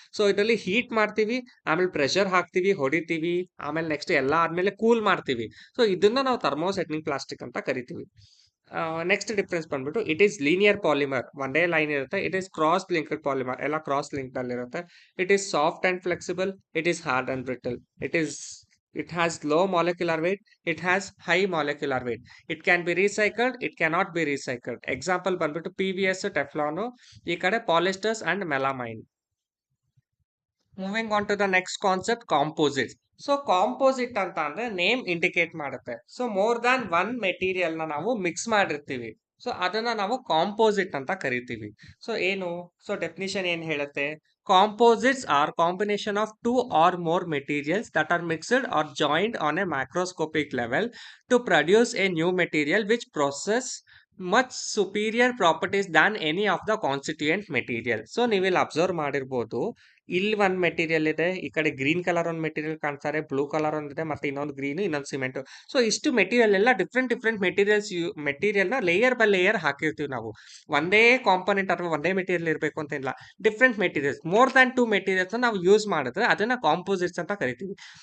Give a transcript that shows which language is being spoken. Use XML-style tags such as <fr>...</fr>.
<kn>So ಇದರಲ್ಲಿ heat ಮಾಡ್ತೀವಿ, ಆಮೇಲೆ ಪ್ರೆಷರ್ ಹಾಕ್ತಿವಿ, ಹೊಡಿತೀವಿ, ಆಮೇಲೆ ನೆಕ್ಸ್ಟ್ ಎಲ್ಲ ಆದ್ಮೇಲೆ ಕೂಲ್ ಮಾಡ್ತೀವಿ. ಸೊ ಇದನ್ನ ನಾವು ಥರ್ಮೋಸೆಟ್ಟಿಂಗ್ ಪ್ಲಾಸ್ಟಿಕ್ ಅಂತ ಕರಿತೀವಿ.</kn> <en>next difference ಬಂದ್ಬಿಟ್ಟು, it is linear polymer,</en> <kn>ಒಂದೇ ಲೈನ್ ಇರುತ್ತೆ.</kn> <en>it is cross linked polymer,</en> <kn>ಎಲ್ಲ ಕ್ರಾಸ್ ಲಿಂಕ್ ಅಲ್ಲಿ ಇರುತ್ತೆ.</kn> <en>It is soft and flexible, it is hard and brittle, it has low molecular weight, it has high molecular weight, it can be recycled, it cannot be recycled. Example ಬಂದ್ಬಿಟ್ಟು PVS, Teflon, ಈ ಕಡೆ polyesters and melamine. Moving on to the next concept, composite. So composite ಅಂತ ಅಂದ್ರೆ name indicate ಮಾಡುತ್ತೆ. So more than one material ನ ನಾವು mix ಮಾಡಿರ್ತೀವಿ, so ಅದನ್ನ ನಾವು ಕಾಂಪೋಸಿಟ್ ಅಂತ ಕರಿತೀವಿ.</en> <kn>ಸೊ ಏನು, ಸೊ ಡೆಫಿನಿಷನ್ ಏನ್ ಹೇಳುತ್ತೆ,</kn> <en>composites are combination of two or more materials that are mixed or joined on a macroscopic level to produce a new material which possess much superior properties than any of the constituent material.</en> <kn>So ನೀವಿಲ್ಲಿ observe ಮಾಡಿರ್ಬೋದು, ಇಲ್ಲಿ ಒಂದು material ಇದೆ, ಈ ಕಡೆ green colour ಒಂದು material ಕಾಣ್ತಾರೆ, blue colour ಒಂದಿದೆ, ಮತ್ತೆ ಇನ್ನೊಂದು ಗ್ರೀನ್, ಇನ್ನೊಂದು ಸಿಮೆಂಟ್. ಸೊ ಇಷ್ಟು ಮೆಟೀರಿಯಲ್ ಎಲ್ಲ ಡಿಫ್ರೆಂಟ್ ಮೆಟೀರಿಯಲ್ ನ ಲೇಯರ್ ಬೈ ಲೇಯರ್ ಹಾಕಿರ್ತೀವಿ ನಾವು. ಒಂದೇ ಕಾಂಪೋನೆಂಟ್ ಅಥವಾ ಒಂದೇ ಮೆಟೀರಿಯಲ್ ಇರಬೇಕು ಅಂತ ಇಲ್ಲ, different materials, more than 2 materials ನಾವು ಯೂಸ್ ಮಾಡಿದ್ರೆ ಅದನ್ನ ಕಾಂಪೋಸಿಟ್ಸ್ ಅಂತ ಕರಿತೀವಿ.</kn>